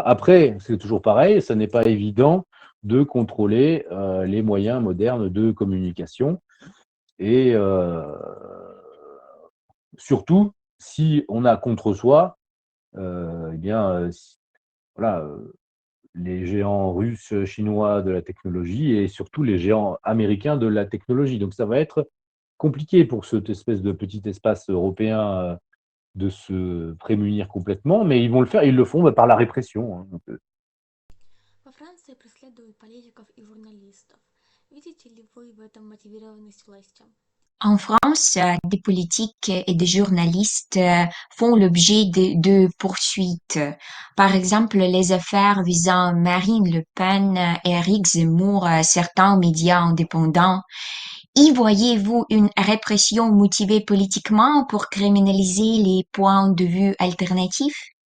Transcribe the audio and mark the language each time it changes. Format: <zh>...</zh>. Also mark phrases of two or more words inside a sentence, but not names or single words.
<fr>Après, c'est toujours pareil, ça n'est pas évident de contrôler les moyens modernes de communication et surtout si on a contre soi, eh bien, voilà, les géants russes, chinois de la technologie et surtout les géants américains de la technologie. Donc ça va être compliqué pour cette espèce de petit espace européen de se prémunir complètement, mais ils vont le faire, ils le font par la répression. Hein, donc,</fr> <ru>Во Франции преследуют политиков и журналистов. Видите ли вы в этом мотивированность власти?</ru> <fr>En France, des politiques et des journalistes font l'objet de poursuites. Par exemple, les affaires visant Marine Le Pen et Éric Zemmour, certains médias indépendants. Y voyez-vous une répression motivée politiquement pour criminaliser les points de vue alternatifs?</fr>